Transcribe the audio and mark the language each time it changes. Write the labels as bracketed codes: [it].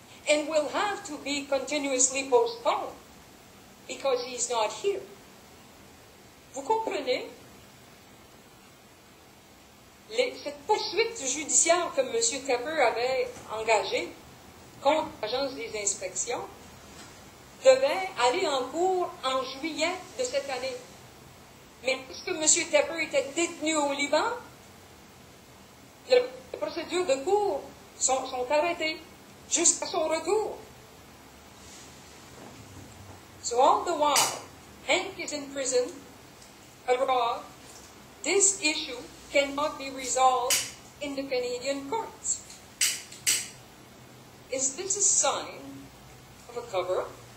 [en] and will have to be continuously postponed because he's not here. [fr] Vous comprenez? Cette poursuite judiciaire que M. Tepper avait engagée contre l'Agence des inspections devait aller en cours en juillet de cette année. Mais puisque M. Tepper était détenu au Liban, les procédures de cours sont arrêtées jusqu'à son retour. [en] So all the while, Henk is in prison abroad. This issue cannot be resolved in the Canadian courts. Is this a sign of a cover-up?